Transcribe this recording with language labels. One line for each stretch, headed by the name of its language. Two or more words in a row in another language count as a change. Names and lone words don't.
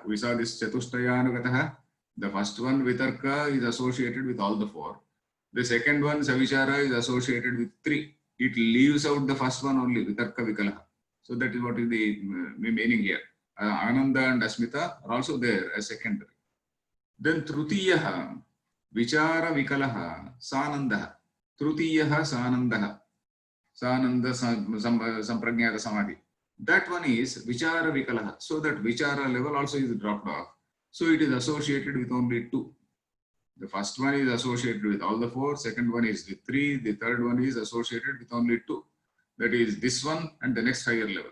English: We saw this Chatushthayanugataha. The first one, Vitarka, is associated with all the four. The second one, Savichara, is associated with three. It leaves out the first one only,
Sanskrit: Vitarka Vikalaha.
English: So that is what is the meaning here. Ananda and Asmita are also there as secondary.
Sanskrit: Then Trutiyaha, Vichara Vikalaha, Sanandaha. Trutiyaha Sanandaha. Sananda Samprajnata Samadhi.
English: That one is
Sanskrit: Vichara Vikalaha.
English: So that Vichara level also is dropped off. So it is associated with only two. The first one is associated with all the four. Second one is with three. The third one is associated with only two. That is this one and the next higher level.